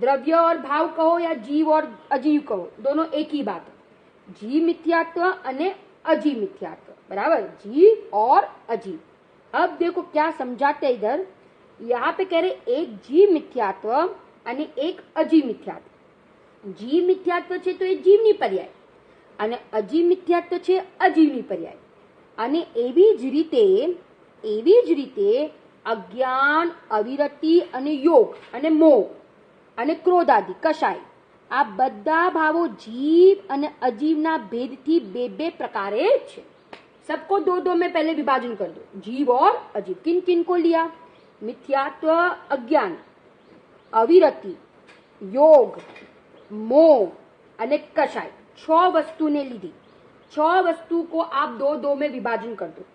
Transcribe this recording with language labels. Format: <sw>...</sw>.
<hi>द्रव्य और भाव कहो या जीव और अजीव कहो, दोनों एक ही बात है। जीव मिथ्यात्व अने अजीव मिथ्यात्व। बराबर, जीव और अजीव। अब देखो क्या समझाते इधर। यहाँ पे कह रहे एक जीव मिथ्यात्व</hi> <gu>અને એક અજીવ મિથ્યાત્વ। જીવ મિથ્યાત્વ છે તો એ જીવની પર્યાય અને અજીવ મિથ્યાત્વ છે અજીવની પર્યાય। અને એવી જ રીતે અજ્ઞાન, અવિરતિ અને યોગ અને મોહ અને ક્રોધ આદિ, કષાય, આ બધા ભાવો जीव અને અજીવના ભેદથી 2-2 પ્રકારે છે।</gu> <hi>सबको 2-2 में पहले विभाजन कर दो। जीव और अजीव। किन किन को लिया? मिथ्यात्व, अज्ञान, अविरति, योग, मोह અને कषाय, 6 वस्तु</hi> <gu>ने लीधी।</gu> <hi>6 वस्तु को आप 2-2 में विभाजन कर दो।</hi>